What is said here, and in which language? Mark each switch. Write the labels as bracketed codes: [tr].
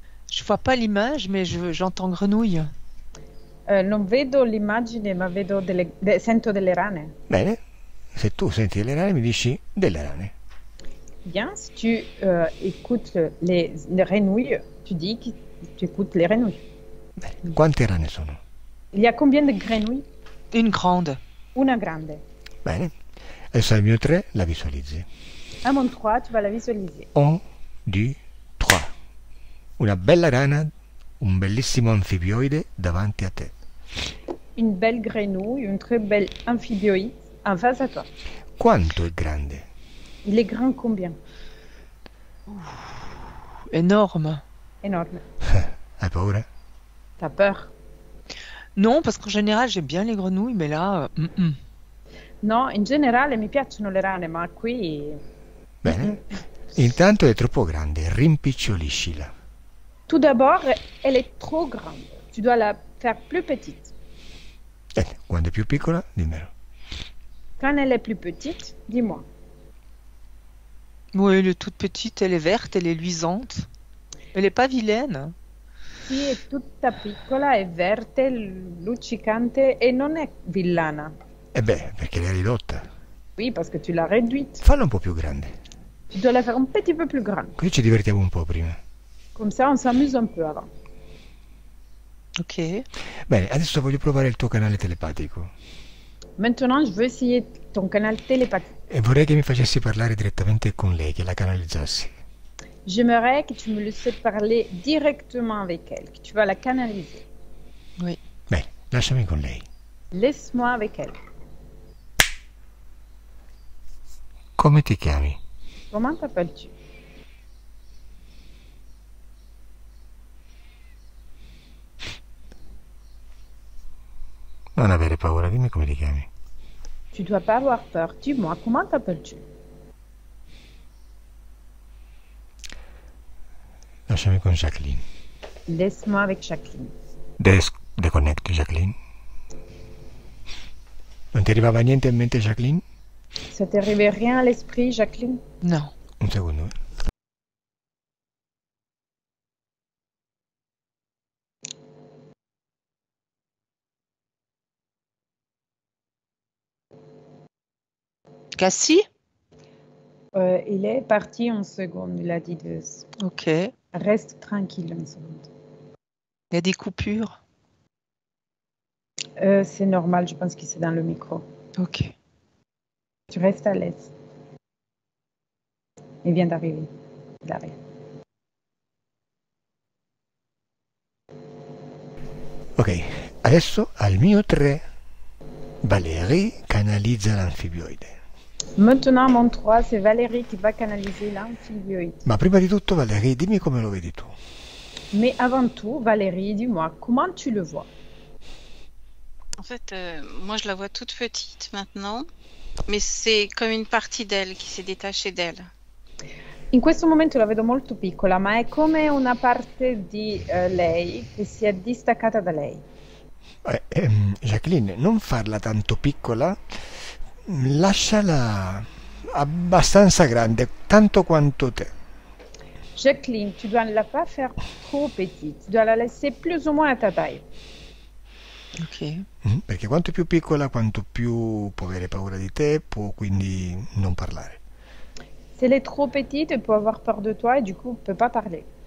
[fr] Je vois pas l'image, mais j'entends grenouille. [it] Non vedo l'immagine, ma sento delle rane. Bene, se tu senti delle rane mi dici delle rane. [fr] Bien, si tu écoutes les renouilles, tu dis que tu écoutes les renouilles. [it] Bene, quante rane sono? [fr] Il y a combien de grenouilles? Une grande. [it] Una grande. Bene, adesso al mio 3 la visualizzi. [fr] À mon 3, tu vas la visualiser. [it] 1, 2, 3. Una bella rana, un bellissimo anfibioide davanti a te. [fr] Une belle grenouille, une très belle amphibioïde en face à toi. [it] Quanto è grande? [fr] Il est grand combien? Énorme. Énorme. [it] Hai paura? [fr] T'as peur? Non, parce qu'en général, j'aime bien les grenouilles, mais là, [it] No, in generale mi piacciono le rane, ma qui... Bene. Intanto è troppo grande, rimpiccioliscila. [fr] Tout d'abord, elle est trop grande. Tu dois la faire plus petite. [it] Quando è più piccola, dimmelo. [fr] Quand elle est plus petite, dis-moi. Oui, elle est toute petite, elle est verte, elle est luisante. Elle est pas vilaine. [it] Sì, è tutta piccola, è verde, luccicante e non è villana. Perché l'hai ridotta. [fr] Oui, parce que tu l'as réduite. [it] Falla un po' più grande. [fr] Tu dois la faire un petit peu plus grande. [it] Così ci divertiamo un po' prima. [fr] Comme ça, on s'amuse un peu avant. Ok. [it] Bene, adesso voglio provare il tuo canale telepatico. [fr] Maintenant, je veux essayer ton canal télépathique. [it] E vorrei che mi facessi parlare direttamente con lei, che la canalizzassi. [fr] J'aimerais que tu me laisses parler directement avec elle, que tu vas la canaliser. Oui. [it] Bene, lasciami con lei. [fr] Laisse-moi avec elle. [it] Come ti chiami? [fr] Comment t'appelles-tu? [it] Non avere paura, dimmi come ti chiami. [fr] Tu dois pas avoir peur. Dis-moi, comment t'appelles-tu? [it] Lasciami con Jacqueline. [fr] Laisse-moi avec Jacqueline. [en] Deconnect, Jacqueline. [it] Non ti arrivava niente in mente, Jacqueline? [fr] Ça t'est arrivé rien à l'esprit, Jacqueline? Non. [it] Un secondo. Cassie? [fr] Il est parti en seconde, il a dit deux. Ok. Il Reste tranquille une seconde. y a des coupures. C'est normal, je pense que c'est dans le micro. Ok. Tu restes à l'aise. Il vient d'arriver. Il arrive. [it] Ok, adesso al mio 3 Valérie canalizza l'anfibioide. [fr] Maintenant, mon 3, c'est Valérie qui va canaliser l'amphibioïde. [it] Ma prima di tutto, Valérie, dimmi come lo vedi tu. [fr] Mais avant tout, Valérie, dis-moi, comment tu le vois? En fait, moi je la vois toute petite maintenant, mais c'est comme une partie d'elle qui s'est détachée d'elle. [it] In questo momento la vedo molto piccola, ma è come una parte di lei che si è distaccata da lei. Jacqueline, non farla tanto piccola, lasciala abbastanza grande, tanto quanto te. [fr] Jacqueline, tu dois ne la pas faire trop petite, tu dois la laisser plus ou moins à ta taille. Ok. [it] Perché quanto è più piccola, quanto più può avere paura di te, può quindi non parlare. [fr] Si elle est trop petite, elle peut avoir peur de toi et du coup, elle ne peut pas parler.